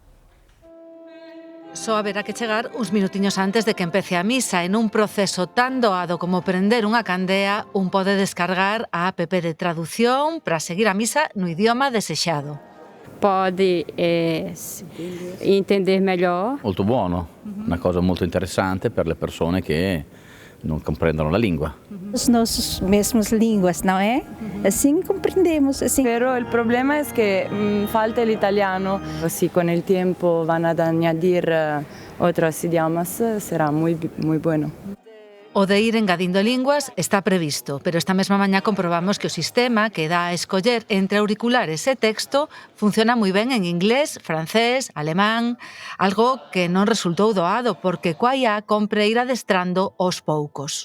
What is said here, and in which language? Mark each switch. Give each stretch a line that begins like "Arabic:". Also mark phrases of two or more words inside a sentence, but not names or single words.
Galician: Só haberá que chegar uns minutiños antes de que empece a misa. En un proceso tan doado como prender unha candea, un pode descargar a app de traducción para seguir a misa no idioma desexado.
Portuguese: Pode entender melhor.
Italian: Molto buono, una cosa molto interessante per le persone che non comprendono la lingua.
Portuguese: As nossas mesmas línguas, não é? Assim compreendemos. Assim.
Spanish: Pero el problema es que falta el italiano. Si con el tiempo van a añadir otros idiomas, será muy bueno.
Galician: O de ir engadindo linguas está previsto, pero esta mesma mañá comprobamos que o sistema que dá a escoller entre auriculares e texto funciona moi ben en inglés, francés, alemán, algo que non resultou doado porque coa IA compre ir adestrando aos poucos.